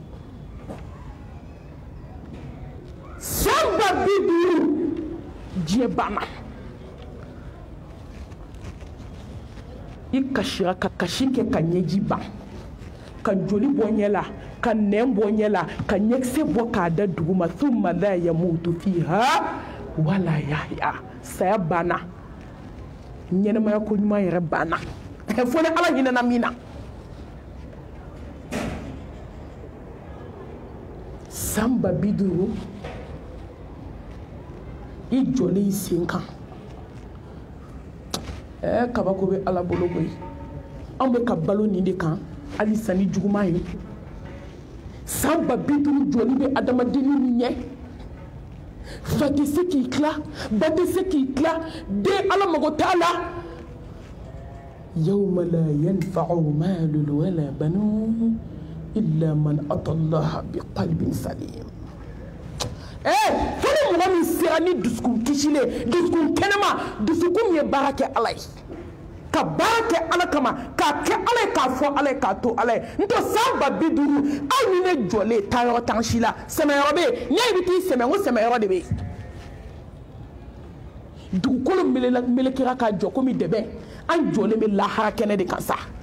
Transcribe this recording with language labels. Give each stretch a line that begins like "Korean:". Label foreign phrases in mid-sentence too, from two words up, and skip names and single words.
Bambara: san 50 diɲɛ banna i kasira ka kasi kɛ ka ɲɛji ban ka joli bɔ ɲɛ la ka nɛn bɔ ɲɛ la ka ɲɛkisɛ bɔ k'a da duguma
Arabic: ثم لا يموت فيها ولا يحيى
Bambara: saya banna ɲɛnɛmaya ko ɲuman yɛrɛ banna fo ni ala hinɛna min na san 50 i jɔlen i sen kan kabako bɛ ala bolo koyi anw bɛ ka balo nin de kan hali sanni juguman ye san 50 jɔli bɛ adamadenw ni ɲɛ fa tɛ se k'i tila ba tɛ se k'i tila den ala mago t'a la
Arabic: يوم لا ينفع مال ولا بنون إلا من أتى الله بقلب سليم
Bambara: fɔlɔ mɔgɔ min sera ni dusukun kisilen dusukun kɛnɛma dusukun min ye baara kɛ ala ye ka baara kɛ ala kama k'a kɛ ala ye k'a fɔ ala ye k'a to ala ye n tɛ san 50 aw ni ne jɔlen taa yɔrɔ t'an si la sɛmɛyɔrɔ bɛ yen n'i yɛ bɛ t'i sɛmɛ n ko sɛmɛyɔrɔ de bɛ yen dugukolo melekera k'a jɔ komi dɛbɛ an jɔlen bɛ lahara kɛnɛ de kan sa